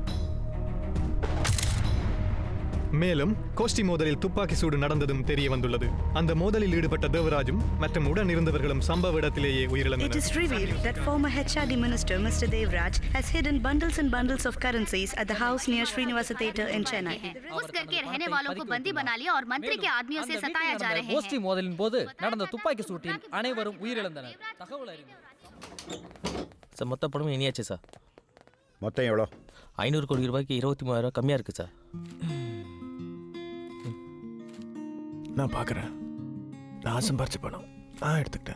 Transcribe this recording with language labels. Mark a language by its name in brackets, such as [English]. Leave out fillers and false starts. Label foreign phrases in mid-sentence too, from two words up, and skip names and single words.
[Tamil] மேலும் கோஷ்டி மோதலில் துப்பாக்கி சூடு நடந்ததும் தெரிய வந்துள்ளது. அந்த மோதலில் ஈடுபட்ட தேவராஜும் மற்றும் உடன் இருந்தவர்களும் சம்பவ இடத்திலேயே உயிரிழந்தனர். [English] It is revealed that former HRD minister Mr. Devraj has hidden bundles and bundles of currencies at the house near Srinivasa Theatre in Chennai. [Hindi] उस घर के रहने वालों को बंदी बना लिया और मंत्री के आदमियों से सताया जा रहे हैं. [Tamil] கோஷ்டி மோதலின் போது நடந்த துப்பாக்கி சூட்டில் அனைவரும் உயிரிழந்தனர். தகவல் அறிவு. சார் மொத்த பணமும் இனியாச்சு சார். மொத்தம் எவ்வளோ? 500 கோடி ரூபாய்க்கு 23,000 கம்மியாக இருக்குது சார். நான் பார்க்குறேன். நான் சம்பாரிச்ச பணம் நான் எடுத்துக்கிட்டேன்.